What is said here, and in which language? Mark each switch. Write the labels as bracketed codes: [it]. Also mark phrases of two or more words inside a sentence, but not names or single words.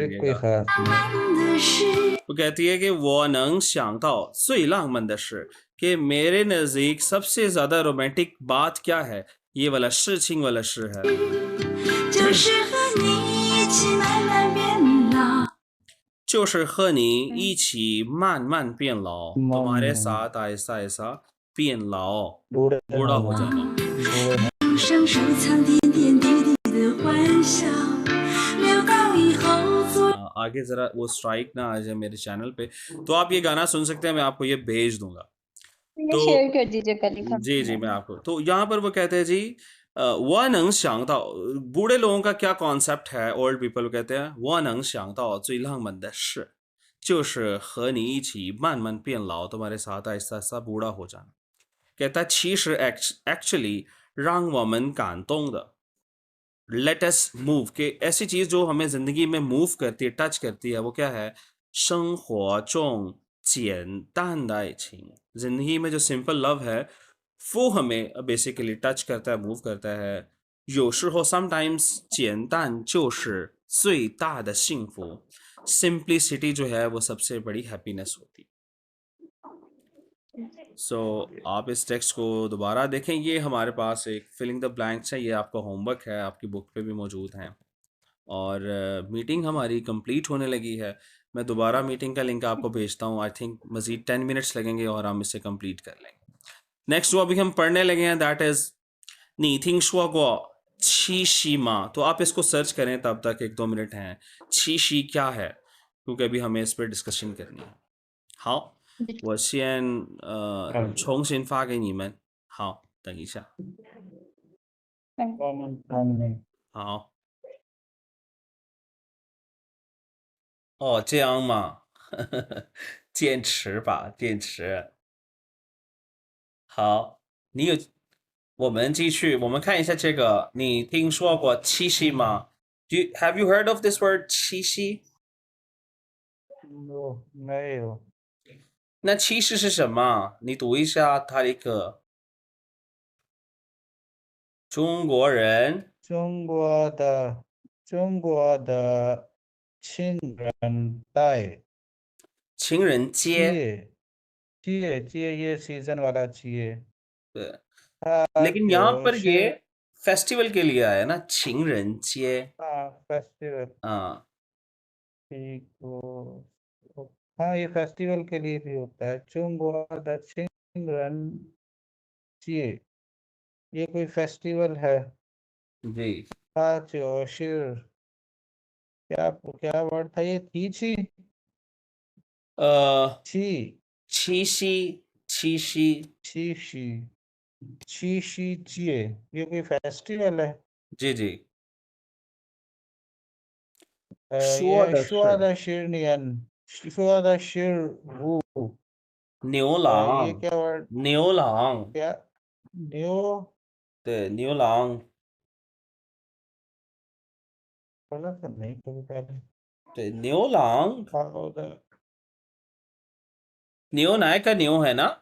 [hi] म्यूजिक कोई करिएगा। खास नहीं। वो कहती है कि [zh] 我能想到最浪漫的事 [hi] कि मेरे नज़दीक सबसे ज़्यादा रोमांटिक बात क्या है, ये वाला 事情 वाला 事 है। [zh] 就是和你一起慢慢变老 [hi] तुम्हारे साथ आहिस्ता आहिस्ता [zh] 变老 [hi] बूढ़े बूढ़ा हो होना, जाना। बूढ़े [zh] 上收藏点点滴滴的欢笑，留到以后做。 [hi] आगे जरा वो स्ट्राइक ना आ जाए मेरे चैनल पे, तो आप ये गाना सुन सकते हैं, मैं आपको ये भेज दूंगा। ये तो शेयर कर दीजिए कल हम जी मैं आपको, तो यहाँ पर वो कहते हैं जी, [zh] 我能想到 [hi] बूढ़े लोगों का क्या कॉन्सेप्ट है, [en] old people [hi] कहते हैं [zh] 我能想到最浪漫的事就是和你一起慢慢变老 [hi] तुम्हारे साथ आहिस्ता आहिस्ता बूढ़ा हो जाना। कहता है 其实 actually [zh] 让我们感动的 [en] let us move, [hi] के ऐसी चीज जो हमें जिंदगी में मूव करती है, टच करती है, वो क्या है? [zh] 生活中简单的爱情, [hi] जिंदगी में जो सिंपल लव है वो हमें बेसिकली टच करता है, मूव करता है। [zh] 有时候 sometimes 简单就是最大的幸福, [hi] सिंप्लिसिटी जो है वो सबसे बड़ी हैप्पीनेस होती है। सो आप इस टेक्स्ट को दोबारा देखें, ये हमारे पास एक फिलिंग द ब्लैंक्स है, ये आपका होमवर्क है, आपकी बुक पे भी मौजूद हैं। और मीटिंग हमारी कंप्लीट होने लगी है, मैं दोबारा मीटिंग का लिंक आपको भेजता हूँ। [en] I think [hi] मज़ीद 10 मिनट्स लगेंगे और हम इसे कंप्लीट कर लेंगे। नेक्स्ट जो अभी हम पढ़ने लगे हैं [en] that is [zh] 你听说过七夕吗? [hi] तो आप इसको सर्च करें, तब तक 1-2 मिनट हैं। 七夕 क्या है? क्योंकि अभी हमें इस पर डिस्कशन करनी है। [zh] 好，我先重新发给你们。好，等一下。 [hi] कॉमन नहीं [zh] 好。哦，这样吗？坚持吧，坚持。好，你有，我们继续，我们看一下这个，你听说过七夕吗 ？ [en] Have you heard of this word [zh] 七夕？ [hi] नो नहीं हो [zh] 那七夕是什么？你读一下它的一个中国人中国的情人节情人节， [hi] 节 ये सीजन वाला चाहिए [zh] 对， [hi] हाँ लेकिन यहाँ पर [zh] 就是 [hi] ये फेस्टिवल के लिए आया ना, [zh] 情人节 [hi] हाँ फेस्टिवल 啊， ठीक हो हाँ ये फेस्टिवल के लिए भी होता है [zh] 中国的情人 [hi] चाहिए ये कोई फेस्टिवल है जी हाँ शिर क्या वर्ड था ये थी छी [zh] 七夕七夕 [hi] शी चाहिए ये कोई फेस्टिवल है जी जी [zh] 说的是年说的是五牛 [hi] ये [zh] 郎 [hi] क्या वर्ड [zh] 牛郎 [hi] क्या न्यू [zh] 对牛郎 [hi] बोला तो नहीं कभी पहले [zh] 对牛郎 [en] How the [hi] 牛奶 का牛है ना